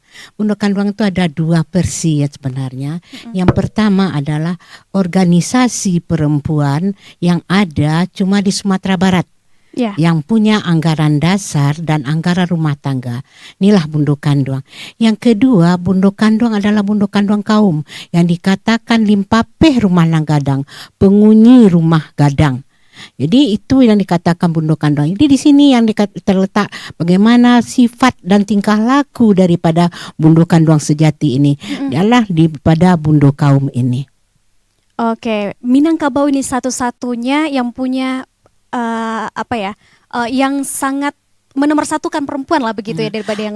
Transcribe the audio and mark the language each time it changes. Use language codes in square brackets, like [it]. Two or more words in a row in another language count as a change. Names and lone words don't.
[id] Bundo Kanduang itu ada dua versi ya sebenarnya. Yang pertama adalah organisasi perempuan yang ada cuma di Sumatera Barat. Yang punya anggaran dasar dan anggaran rumah tangga. Inilah Bundo Kanduang. Yang kedua, Bundo Kanduang adalah Bundo Kanduang kaum yang dikatakan [min] limpapeh rumah nang gadang, [id] pengunyi rumah gadang. Jadi itu yang dikatakan Bundo Kanduang. Jadi di sini yang terletak bagaimana sifat dan tingkah laku daripada Bundo Kanduang sejati ini adalah pada Bundo kaum ini. Oke, Minangkabau ini satu-satunya yang punya yang sangat menomorsatukan perempuan lah begitu ya daripada yang lain.